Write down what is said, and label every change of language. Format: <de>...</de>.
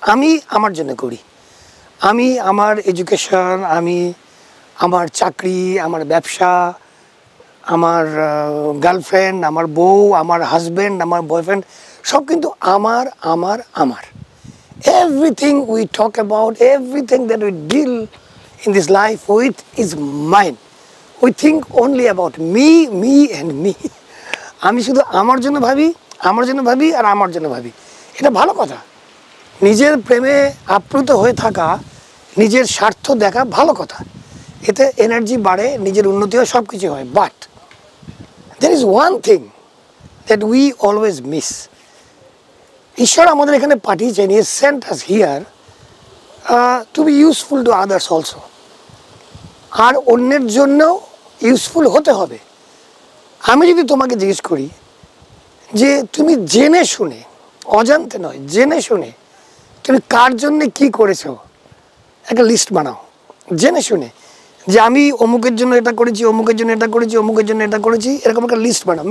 <bn>আমি আমার জন্য করি, আমি আমার এডুকেশন, আমি আমার চাকরি, আমার ব্যবসা, আমার গার্লফ্রেন্ড, আমার বউ, আমার হাজব্যান্ড, আমার বয়ফ্রেন্ড, সব কিন্তু আমার আমার আমার।</bn> <en>Everything we talk about, everything that we deal in this life with is mine. We think only about me, me and me.</en> <bn>আমি শুধু আমার জন্য ভাবি, আমার জন্য ভাবি আর আমার জন্য ভাবি। এটা ভালো কথা। নিজের প্রেমে আপ্লুত হয়ে থাকা, নিজের স্বার্থ দেখা ভালো কথা। এতে এনার্জি বাড়ে, নিজের উন্নতি হয়, সব কিছু হয়।</bn> <en>But there is one thing that we always miss.</en> <bn>ঈশ্বর আমাদের এখানে পাঠিয়েছেন,</bn> <en>he sent us here to be useful to others also.</en> <bn>আর অন্যের জন্য ইউজফুল হতে হবে। আমি যদি তোমাকে জিজ্ঞেস করি যে তুমি জেনে শুনে, অজান্তে নয়, জেনে শুনে তুমি কার জন্য কি করেছো, একটা লিস্ট বানাও। জেনে শুনে যে আমি অমুকের জন্য এটা করেছি, অমুকের জন্য এটা করেছি, অমুকের জন্য এটা করেছি, এরকম একটা লিস্ট বানাও।</bn>